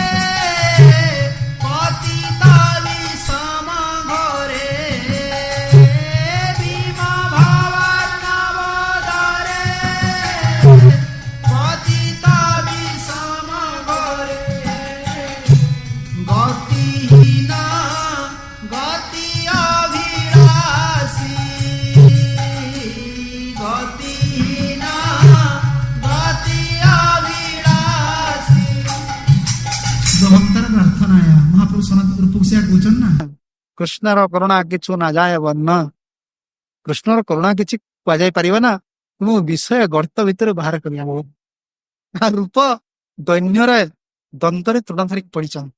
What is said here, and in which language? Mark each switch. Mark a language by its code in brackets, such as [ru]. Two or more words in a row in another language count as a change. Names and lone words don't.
[bn] পতিত বিষম ঘরে, ভীম ভবার্ণব দরে পতিত বিষম ঘরে, গতিহীন গতি অভিলাষী, গতিহীন গতি অভিলাষী। [or] ভক্ତର ପ୍ରାର୍ଥନା ମହାପ୍ରଭୁ ସନାତନ ରୂପକୁ ସେୟା କହୁଛନ୍ତି ନା। କୃଷ୍ଣର କରୁଣା କିଛି ନ ଯାଏ ବର୍ଣ୍ଣ, କୃଷ୍ଣର କରୁଣା କିଛି କୁହାଯାଇ ପାରିବ ନା, ମୁଁ ବିଷୟ ଗର୍ତ୍ତ ଭିତରେ ବାହାର କରିବା। ରୂପ ଦୈନ୍ୟରେ ଦନ୍ତରେ ତୃଣ ଧରିକି ପଡିଛନ୍ତି।